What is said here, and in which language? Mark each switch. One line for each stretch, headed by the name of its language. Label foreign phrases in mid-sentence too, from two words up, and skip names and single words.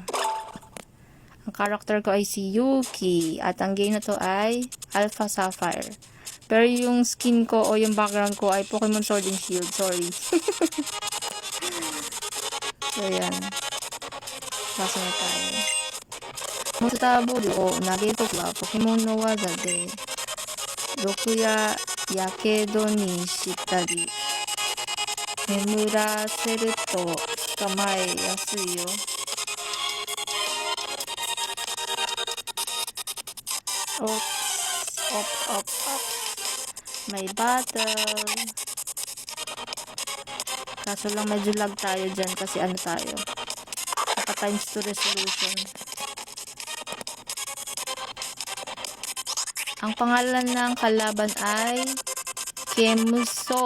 Filipino: Ang character ko ay si Yuki. At ang game na to ay Alpha Sapphire. Pero yung skin ko o yung background ko ay Pokemon Sword and Shield. Sorry. So, yan. Basa na tayo.
Japanese: モンスターボールを投げるときはポケモンの技で毒ややけどにしたり眠らせると捕まえやすいよ。Op.
Filipino: May battle. Kaso lang medyo lag tayo dyan kasi ano tayo. Naka times 2 resolution. Ang pangalan ng kalaban ay Kemuso.